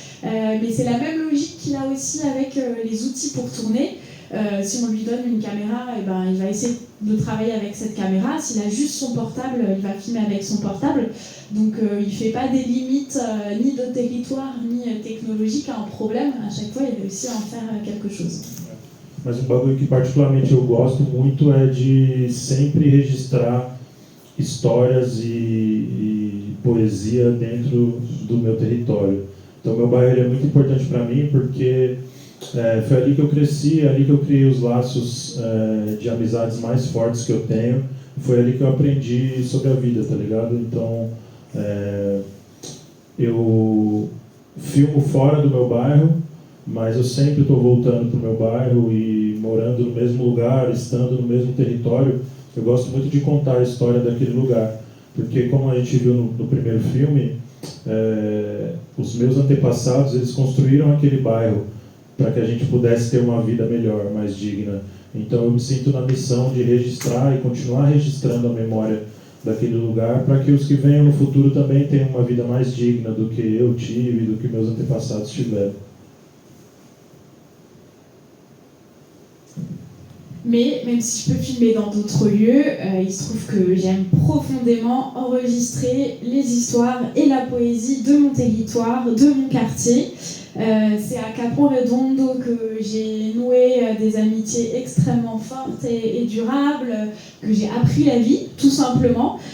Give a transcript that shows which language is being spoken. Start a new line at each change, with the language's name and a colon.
French: Mais c'est la même logique qu'il a aussi avec les outils pour tourner. Si on lui donne une caméra, il va essayer de travailler avec cette caméra. S'il a juste son portable, il va filmer avec son portable. Donc il ne fait pas des limites ni de territoire, ni technologique à un problème. À chaque fois, il réussit à en faire quelque chose.
Portuguese: Mas um bagulho que particularmente eu gosto muito é de sempre registrar histórias e poesia dentro do meu território. Então meu bairro é muito importante para mim porque foi ali que eu cresci, ali que eu criei os laços de amizades mais fortes que eu tenho. Foi ali que eu aprendi sobre a vida, tá ligado? Então eu filmo fora do meu bairro, mas eu sempre estou voltando para o meu bairro e morando no mesmo lugar, estando no mesmo território. Eu gosto muito de contar a história daquele lugar, porque como a gente viu no primeiro filme, os meus antepassados, eles construíram aquele bairro para que a gente pudesse ter uma vida melhor, mais digna. Então eu me sinto na missão de registrar e continuar registrando a memória daquele lugar para que os que venham no futuro também tenham uma vida mais digna do que eu tive, do que meus antepassados tiveram.
French: Mais même si je peux filmer dans d'autres lieux, il se trouve que j'aime profondément enregistrer les histoires et la poésie de mon territoire, de mon quartier. C'est à Capron Redondo que j'ai noué des amitiés extrêmement fortes et durables, que j'ai appris la vie, tout simplement.